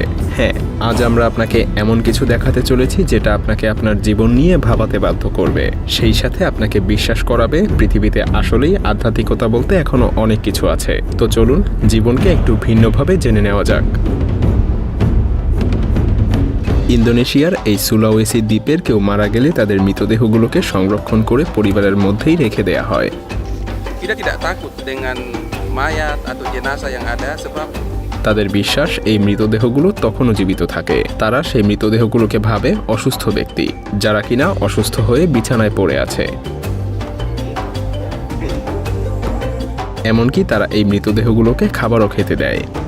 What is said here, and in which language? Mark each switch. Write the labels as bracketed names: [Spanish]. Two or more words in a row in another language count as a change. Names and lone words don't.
[Bangla] হ্যাঁ, আজ আমরা আপনাকে এমন কিছু দেখাতে চলেছি যেটা আপনাকে আপনার জীবন নিয়ে ভাবাতে বাধ্য করবে, সেই সাথে আপনাকে বিশ্বাস করাবে পৃথিবীতে আসলেই আধ্যাত্মিকতা বলতে এখনো অনেক কিছু আছে। তো চলুন জীবনকে একটু ভিন্নভাবে জেনে নেওয়া যাক। ইন্দোনেশিয়ার এই সুলাওয়েসি দ্বীপের কেউ মারা গেলে তাদের মৃতদেহগুলোকে সংরক্ষণ করে পরিবারের মধ্যেই রেখে দেয়া হয়। [Indonesian] Tidak takut dengan mayat atau jenazah yang ada sebab [Bangla] তাদের বিশ্বাস এই মৃতদেহগুলো তখনও জীবিত থাকে। তারা সেই মৃতদেহগুলোকে ভাবে অসুস্থ ব্যক্তি, যারা কিনা অসুস্থ হয়ে বিছানায় পড়ে আছে। এমনকি তারা এই মৃতদেহগুলোকে খাবারও খেতে দেয়।